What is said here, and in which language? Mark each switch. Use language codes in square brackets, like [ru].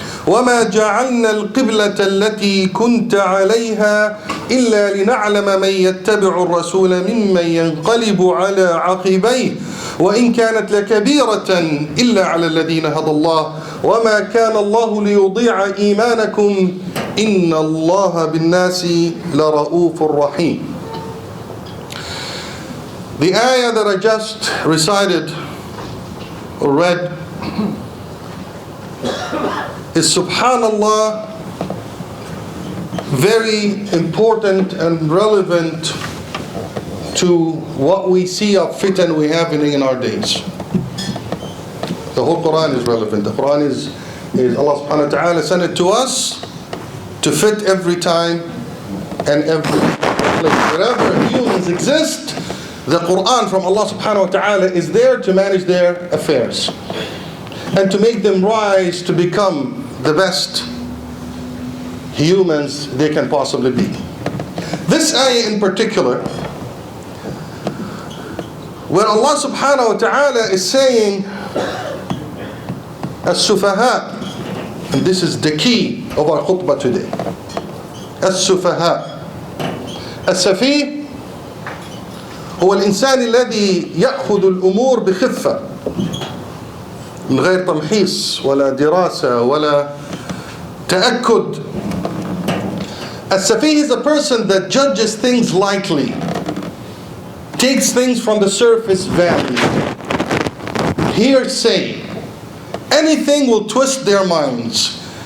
[ar] وما جعلنا القبلة التي كنت عليها إلا لنعلم من يتبع الرسول ممن ينقلب على عقبيه وإن كانت لكبيرة إلا على الذين هدى الله وما كان الله ليضيع إيمانكم إن الله بالناس لرؤوف رحيم. [en] The ayah that I just recited or read is, subhanallah, very important and relevant to what we see of fitan we have in our days. The whole Quran is relevant. The Quran is Allah subhanahu wa ta'ala sent it to us to fit every time and every place. Wherever humans exist, the Quran from Allah subhanahu wa ta'ala is there to manage their affairs and to make them rise to become the best humans they can possibly be. This ayah in particular, where Allah subhanahu wa ta'ala is saying as-sufaha, and this is the key of our khutbah today. as-sufaha. [ar] as-safih هو الإنسان الذي يأخذ الأمور بخفة من غير تمحيص ولا دراسة ولا تأكد. [en] السفيه is a person that judges things lightly, takes things from the surface value, hearsay. Anything will twist their minds.